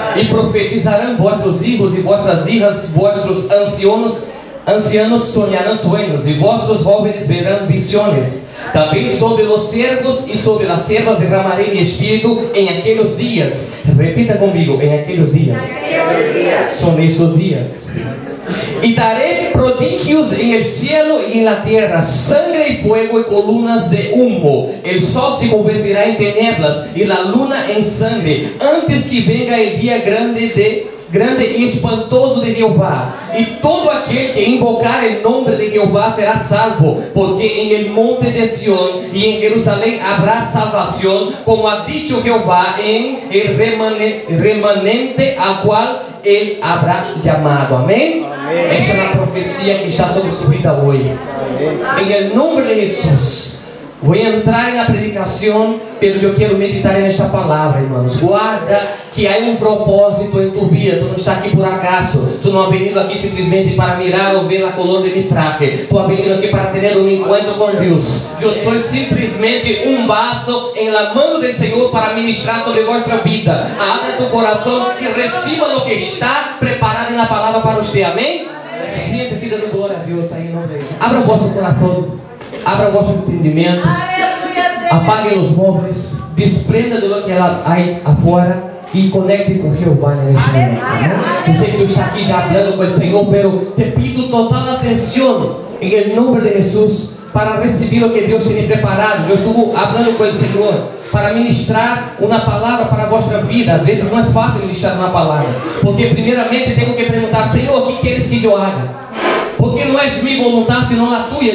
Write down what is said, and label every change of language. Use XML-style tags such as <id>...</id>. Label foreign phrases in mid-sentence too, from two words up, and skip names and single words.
<pt>E profetizarão vossos filhos e vossas filhas, vossos ancianos sonharão sonhos, e vossos jovens verão visões. Também sobre os servos e sobre as servas derramarei meu espírito em aqueles dias. Repita comigo: em aqueles dias. São esses dias. E darei prodígios</pt> <es>en el cielo y en la tierra, sangre y fuego y columnas de humo. El sol se convertirá en tinieblas y la luna en sangre, antes que venga el día grande e espantoso de Jeová.</es> <pt>E todo aquele que invocar o nome de Jeová será salvo, porque em</pt> <es>el monte de Sión</es> <pt>e em Jerusalém habrá salvação,</pt> <es>como ha dicho</es> <pt>Jeová, em</pt> <es>el remanente al</es> <pt>qual ele habrá chamado. Amém? Essa é a profecia que está sobre sua vida hoje. Em nome de Jesus. Vou entrar na predicação, pero eu quero meditar nesta palavra, irmãos. Guarda que há um propósito em tua vida. Tu não está aqui por acaso. Tu não</pt> <es>has venido</es> <pt>aqui simplesmente para mirar ou ver a</pt> <es>color de mi traje.</es> <pt>Tu</pt> <es>has venido</es> <pt>aqui para ter um encontro com Deus. Eu sou simplesmente um vaso em la mão do Senhor para ministrar sobre vossa vida. Abra tu coração e receba o que está preparado na palavra para você. Amém? Siente-se dando glória a Deus aí em nome de Deus. Abra o vosso coração. Abra o vosso entendimento, apague os móveis, desprenda do que há aí afora e conecte com Jeová neste momento. Eu sei que tu está aqui já falando com o Senhor,</pt> <es>pero te pido</es> <pt>total atenção em nome de Jesus para receber o que Deus tem preparado. Eu estou falando com o Senhor para ministrar uma palavra para a vossa vida. Às vezes não é fácil ministrar uma palavra, porque primeiramente tenho que perguntar: Senhor, o que queres que eu haga? Porque não é minha vontade, senão a tua.</pt>